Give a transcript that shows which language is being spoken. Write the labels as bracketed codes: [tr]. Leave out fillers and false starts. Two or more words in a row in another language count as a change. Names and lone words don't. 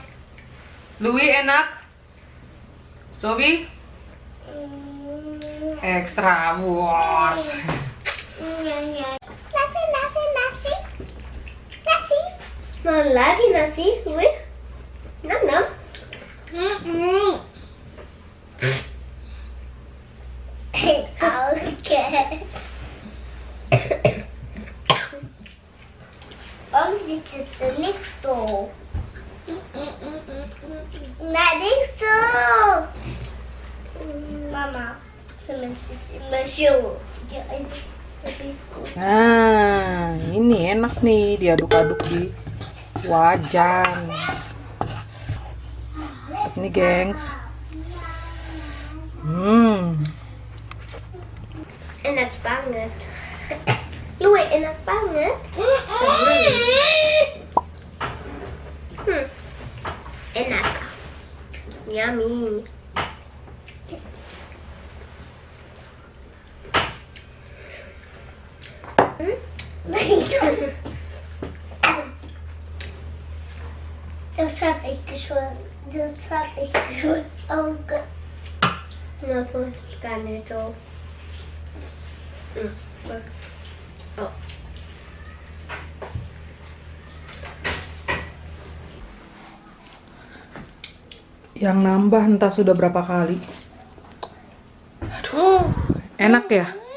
[id] Louis enak? Sobi? [nl] Extra wars. [id] Nasi. Mau lagi nasi, Louis? Nam. Okay. [nl] Dit is er niks zo. Nee, niks zo. Mama, ze mensen [id] Nah, ini enak nih diaduk-aduk di wajan. Ini gengs. Enak banget. Louis, enak banget. Enak. Yummy. [de] Das hab ich schon. Oh Gott. Das ist gar nicht so. Oh. [id] Yang nambah entah sudah berapa kali. Aduh, enak ya?